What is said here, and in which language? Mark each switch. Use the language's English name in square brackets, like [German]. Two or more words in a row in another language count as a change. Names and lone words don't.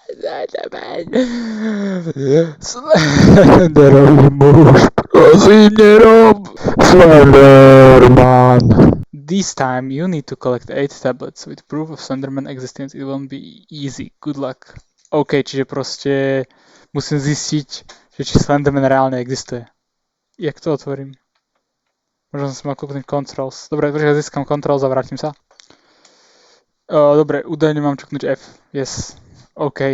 [Slovak] Slenderový muž, prosím, nerob! Slenderman. [English] This time you need to collect 8 tablets with proof of Slenderman existence. It won't be easy. Good luck. [Slovak] OK, čiže proste musím zistiť, že či Slenderman reálne existuje. Jak to otvorím? Možno som si mal kúknúť controls. Dobre, počkaj, získam controls a vrátim sa. Dobre, údajne mám čuknúť F. [English] Yes. OK.